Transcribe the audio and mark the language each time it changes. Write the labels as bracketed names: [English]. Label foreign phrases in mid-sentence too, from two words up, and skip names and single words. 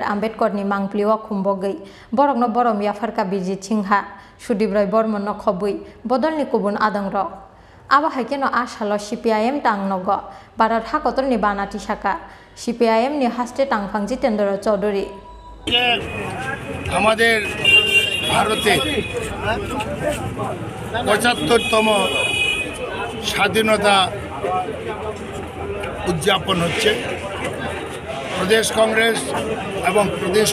[Kok Borok] Ambedkar ni Mangpliwa Kumbogai, Borokno Borom Yafarka Birjit Singha, Shudibroy Bormon no Khobui, Bodol ni Kubun Adangro. Aba Hakeno Ashalo CPIM Tang Nogo, Bharat Hakotor ni Bana Tisakha, CPIM ni Haste Tangphang Jitendra Chaudhuri. [Bangla] আমাদের ভারতে ৭৫তম স্বাধীনতা উদযাপন হচ্ছে প্রদেশ কংগ্রেস এবং প্রদেশ